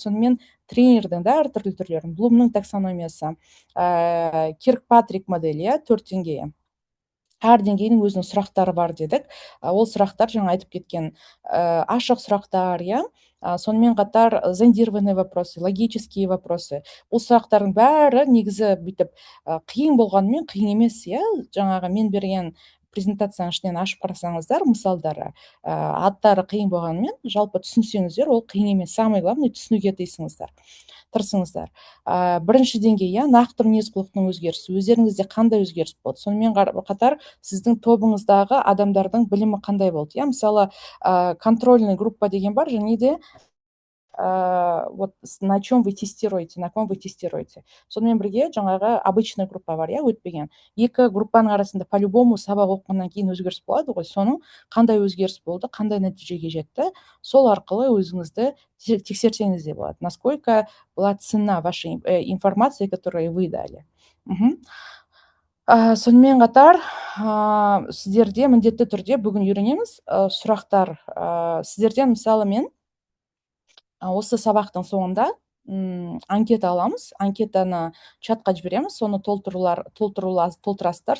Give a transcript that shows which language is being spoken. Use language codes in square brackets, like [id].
[kk] Сонымен тренердің да әртүрлі түрлерін, Блумның таксономиясы, Киркпатрик моделі, 4 деңгейі. әр деңгейдің өзінің сұрақтары бар дедік. Ол сұрақтар жаңа айтып кеткен ашық сұрақтар, иә. Сонымен қатар [ru] зондированный вопросы, логические вопросы. [kk] Бұл сұрақтардың бәрі негізі бүйтіп қиын болғанымен қиын емес, иә. Жаңағы мен берген презентацияның ішінен ашып қарасаңыздар, мысалдары, аттары қиын болғанымен, жалпы түсінсеңіздер, ол қиын емес. [ru] Самый главный [kk] түсінуге тырысыңыздар. Бірінші деңгей, иә, нақты мінез-құлықтың өзгерісі. Өздеріңізде қандай өзгеріс болды? Сонымен қатар сіздің тобыңыздағы адамдардың білімі қандай болды? иә. Мысалы, [ru] контрольный группа [kk] деген бар, және де [ru] вот на чем вы тестируете, на ком вы тестируете. [kk] Сонымен бірге жаңағы [ru] обычный группа [kk] бар, иә, өтпеген. Екі группаның арасында по-любому сабақ оқығаннан кейін өзгеріс болады ғой. Соның қандай өзгеріс болды, қандай нәтижеге жетті, сол арқылы өзіңізді тексерсеңіз де болады. [ru] Насколько была ценна ваша информация, которую вы дали. [kk] Сонымен қатар сіздерде міндетті түрде бүгін үйренеміз сұрақтар. Сіздерден мысалы мен осы сабақтың соңында анкета аламыз. Анкетаны чатқа жібереміз. Соны толтырасыздар.